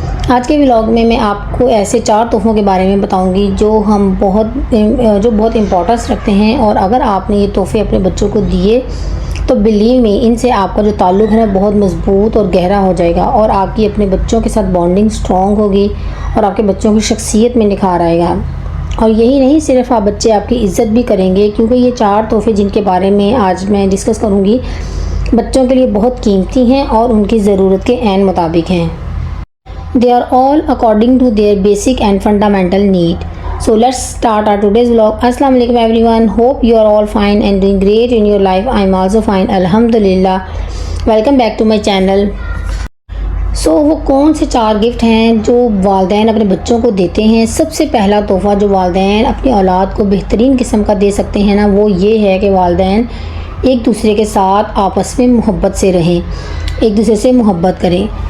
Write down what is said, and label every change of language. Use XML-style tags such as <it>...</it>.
<ur>آج کے ولاگ میں آپ کو ایسے 4 تحفوں کے بارے میں بتاؤں گی جو بہت امپورٹنس رکھتے ہیں، اور اگر آپ نے یہ تحفے اپنے بچوں کو دیے تو بلیو می ان سے آپ کا جو تعلق ہے نا بہت مضبوط اور گہرا ہو جائے گا، اور آپ کی اپنے بچوں کے ساتھ بانڈنگ سٹرونگ ہوگی، اور آپ کے بچوں کی شخصیت میں نکھار آئے گا. اور یہی نہیں، صرف بچے آپ کی عزت بھی کریں گے، کیونکہ یہ 4 تحفے جن کے بارے میں آج میں ڈسکس کروں گی بچوں کے لیے بہت قیمتی ہیں اور ان کی ضرورت کے عین مطابق ہیں.</ur> <en>They are all according to their basic and fundamental need. So let's start our today's vlog. Assalamu alaikum everyone. Hope you are all fine and doing great in your life. I'm also fine. Alhamdulillah. Welcome back to my channel.</en> <ur>So وہ کون سے 4 gift ہیں جو والدین اپنے بچوں کو دیتے ہیں؟ سب سے پہلا تحفہ جو والدین اپنی اولاد کو بہترین قسم کا دے سکتے ہیں نا، وہ یہ ہے کہ والدین ایک دوسرے کے ساتھ آپس میں محبت سے رہیں، ایک دوسرے سے محبت کریں.</ur>